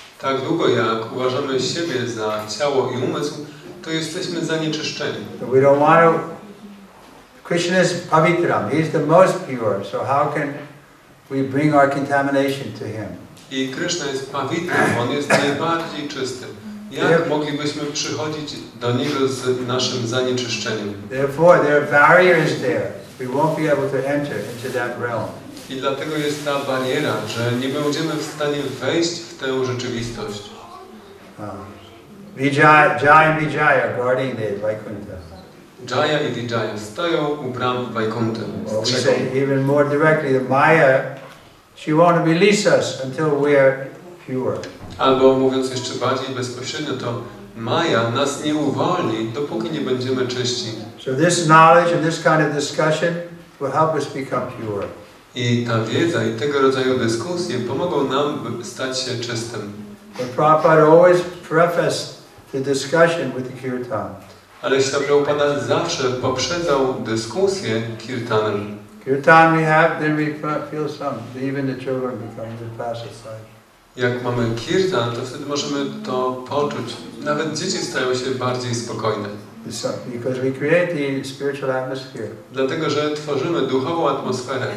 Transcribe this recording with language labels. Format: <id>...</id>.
<pl>Tak długo jak uważamy siebie za ciało i umysł, to jesteśmy zanieczyszczeni.</pl> <en>So we don't want to. Krishna is pavitram. He is the most pure. So how can we bring our contamination to Him?</en> <pl>I Kryszna jest pawitram, on jest najbardziej czysty. Jak moglibyśmy przychodzić do Niego z naszym zanieczyszczeniem?</pl> <en>Therefore, there are barriers there. We won't be able to enter into that realm.</en> <pl>I dlatego jest ta bariera, że nie będziemy w stanie wejść w tę rzeczywistość.</pl> <en>Jaya and Vijaya are guarding the Vaikuntha.</en> <pl>Jaya i Vijaya stoją u bram Vaikunty.</pl> <en>Or we say even more directly, the Maya, she won't release us until we're pure.</en> <pl>Albo mówiąc jeszcze bardziej bezpośrednio, to Maja nas nie uwolni, dopóki nie będziemy czyści.</pl> <en>So this knowledge and this kind of discussion will help us become pure.</en> <pl>I ta wiedza i tego rodzaju dyskusje pomogą nam stać się czystym.</pl> <en>But Prabhupada always prefaced the discussion with the kirtan.</en> <pl>Ale Śrila Prabhupada zawsze poprzedzał dyskusję kirtanem.</pl> <en>Kirtan we have, then we feel some. Even the children become the passive side.</en> <pl>Jak mamy kirtan, to wtedy możemy to poczuć. Nawet dzieci stają się bardziej spokojne.</pl> <en>Because we create the spiritual atmosphere.</en> <pl>Dlatego, że tworzymy duchową atmosferę.</pl>